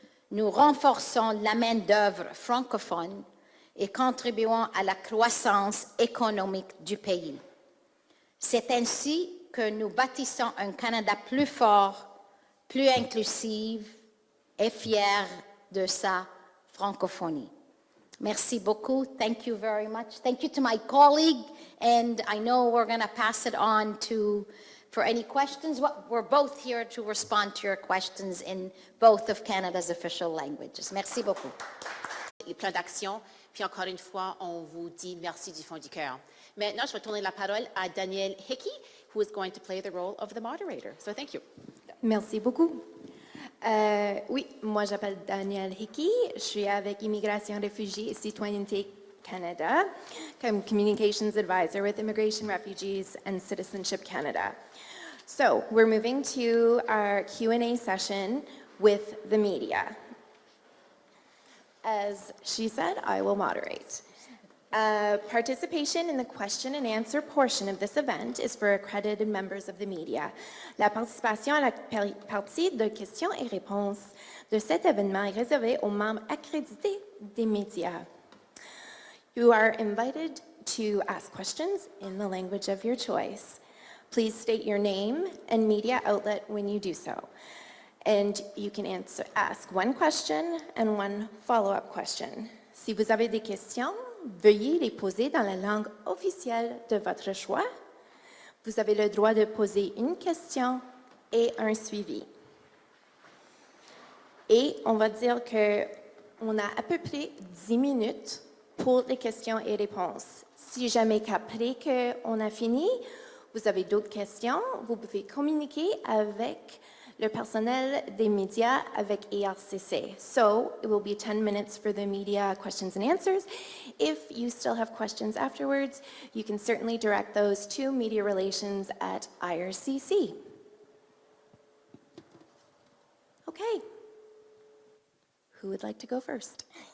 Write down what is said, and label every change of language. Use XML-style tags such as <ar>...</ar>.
<fr>Nous renforçons la main-d'œuvre francophone et contribuons à la croissance économique du pays. C'est ainsi que nous bâtissons un Canada plus fort, plus inclusif et fier de sa francophonie. Merci beaucoup.</fr> <en>Thank you very much. Thank you to my colleague, and I know we're going to pass it on for any questions. We're both here to respond to your questions in both of Canada's official languages.</en> <fr>Merci beaucoup. Les plans d'action, puis encore une fois, on vous dit merci du fond du cœur. Maintenant, je vais tourner la parole à Danielle Hickey,</fr> <en>who is going to play the role of the moderator. So thank you.</en> <fr>Merci beaucoup. Oui, moi j'appelle Danielle Hickey. Je suis avec Immigration, Réfugiés et Citoyenneté Canada comme</fr> <en>Communications Advisor with Immigration, Refugees and Citizenship Canada. So we're moving to our Q&A session with the media. As she said, I will moderate. Participation in the question and answer portion of this event is for accredited members of the media.</en> <fr>La participation à la partie de questions et réponses de cet événement est réservée aux membres accrédités des médias.</fr> <en>You are invited to ask questions in the language of your choice. Please state your name and media outlet when you do so. And you can ask one question and one follow-up question.</en> <fr>Si vous avez des questions, veuillez les poser dans la langue officielle de votre choix. Vous avez le droit de poser une question et un suivi. Et on va dire qu'on a à peu près 10 minutes pour les questions et réponses. Si jamais qu'après qu'on a fini, vous avez d'autres questions, vous pouvez communiquer avec le personnel des médias avec ERCC.</fr> <en>So it will be 10 minutes for the media questions and answers. If you still have questions afterwards, you can certainly direct those to media relations at IRCC. Okay. Who would like to go first?</en>